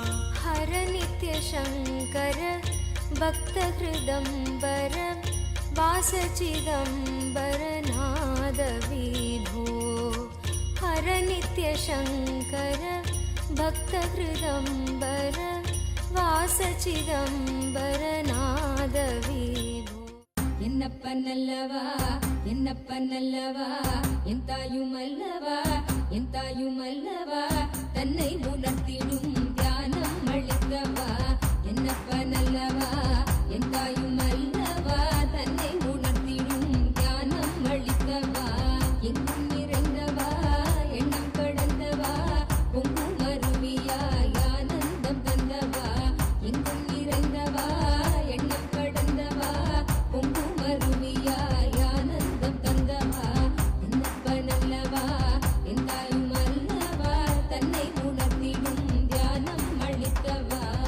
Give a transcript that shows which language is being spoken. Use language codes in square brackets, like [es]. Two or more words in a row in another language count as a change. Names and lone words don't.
[sa] हर नित्य शंकर भक्तहृदम्बर वासचिदम्बर नाद विभो हर नित्य शंकर भक्तहृदम्बर वासचिदम्बर नाद विभो [ta] என்னப்பனல்லவா என்னப்பனல்லவா எந்தாயுமல்லவா எந்தாயுமல்லவா தன்னை உணர்த்திடும் அளித்தவா என்னப்ப நல்லவா என் தாயும் அல்லவா தன்னை உணர்த்திடும் ஞானம் அளித்தவா எங்கும் நிறைந்தவா எண்ணம் கடந்தவா பொங்கும் அருவியாய் ஆனந்தம் தந்தவா எங்கும் நிறைந்தவா எண்ணம் கடந்தவா பொங்கும் அருவியாய் ஆனந்தம் தந்தவா என்னப்ப நல்லவா என் தாயும் அல்லவா தன்னை உணர்த்திடும் தியானம் அளித்தவா